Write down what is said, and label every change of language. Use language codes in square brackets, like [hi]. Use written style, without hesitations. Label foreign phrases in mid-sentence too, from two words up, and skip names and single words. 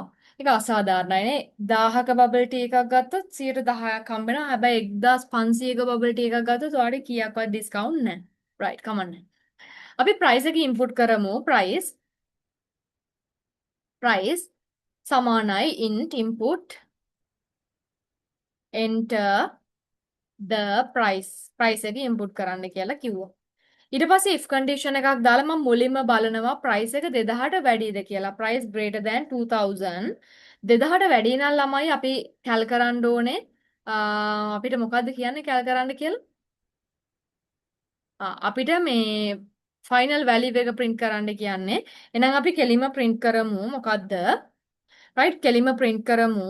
[si] ඒක අසාධාරණයි නේ. 1000ක [en] bubble tea [si] එකක් ගත්තොත් 10%ක් හම්බ වෙනවා. හැබැයි 1500ක [en] bubble tea [si] එකක් ගත්තොත් ඔයාලට කීයක්වත් ඩිස්කවුන්ට් නැහැ. right කමන්නේ. අපි ප්‍රයිස් එක ඉන්පුට් කරමු. ප්‍රයිස් සමානයි [en] int input enter the price [si] එක ඉන්පුට් කරන්න කියලා කිව්වා. ඊට පස්සේ [en] if condition [si] එකක් දාලා මම මුලින්ම බලනවා price එක 2000ට වැඩිද කියලා. [en] price greater than 2000 [si] 2000ට වැඩි නම් ළමයි අපි කැල් කරන්න ඕනේ අපිට මොකද්ද කියන්නේ කැල් කරන්න කියලා? අපිට මේ [en] final value [si] එක print කරන්න කියන්නේ. එහෙනම් අපි කෙලින්ම print කරමු මොකද්ද? right කෙලින්ම print කරමු.